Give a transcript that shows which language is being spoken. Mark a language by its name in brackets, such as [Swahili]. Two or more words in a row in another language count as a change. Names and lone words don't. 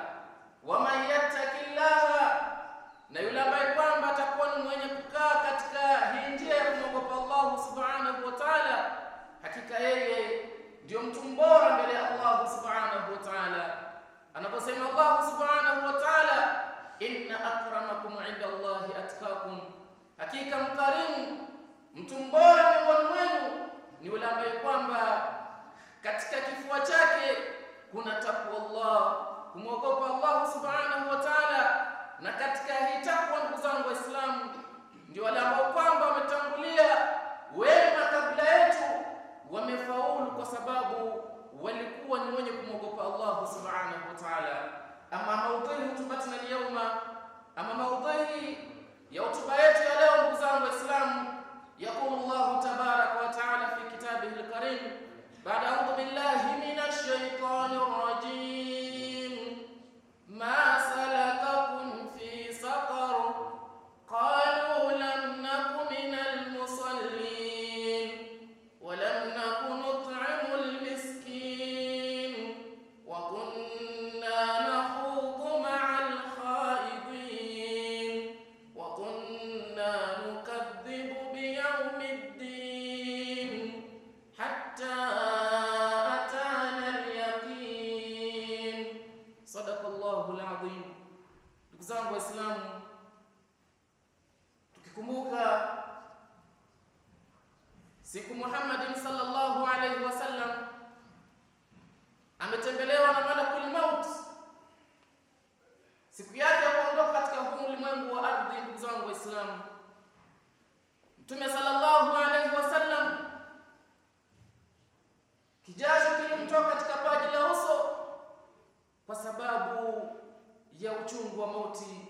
[Arabic] ومن يتق الله, [Swahili] na yule ambaye kwamba atakuwa ni mwenye kukaa katika hii njia ya kumwogopa Allah [Arabic] سبحانه وتعالى, [Swahili] hakika yeye ndio mtu bora mbele ya Allah [Arabic] سبحانه وتعالى. [Swahili] Anaposema Allah [Arabic] سبحانه وتعالى, إن أكرمكم عند الله أتقاكم, [Swahili] hakika mkarimu mtu bora miongoni mwenu ni yule ambaye kwamba katika kifua chake kuna takwa Allah, kumwogopa Allah [Arabic] سبحانه وتعالى. [Swahili] Na katika hii takwa ndugu zangu Waislamu ndio wale ambao kwamba wametangulia wema kabla yetu wamefaulu, kwa sababu walikuwa ni wenye kumwogopa Allah [Arabic] سبحانه وتعالى. [Swahili] Ama maudhui hutubatina leo, ama maudhui ya hotuba yetu ya leo ndugu zangu Waislamu, [Arabic] يقول الله تبارك وتعالى في كتابه الكريم بعد أعوذ بالله من الشيطان الرجيم: ما سلككم في سقر قالوا لم نك من المصلين ولم نك نطعم المسكين وكنا نخوض مع الخائضين وكنا نكذب بيوم الدين حتى أتانا اليقين. صدق الله العظيم. [Swahili] Ndugu zangu Waislamu, tukikumbuka siku Muhammad [Arabic] صلى الله عليه وسلم [Swahili] ametembelewa na [Arabic] ملك الموت, [Swahili] siku yake ya kuondoka katika huu ulimwengu wa ardhi, ndugu zangu Waislamu, Mtume [Arabic] صلى الله عليه وسلم [Swahili] kijasho kilimtoka katika paji la uso kwa sababu ya uchungu wa mauti.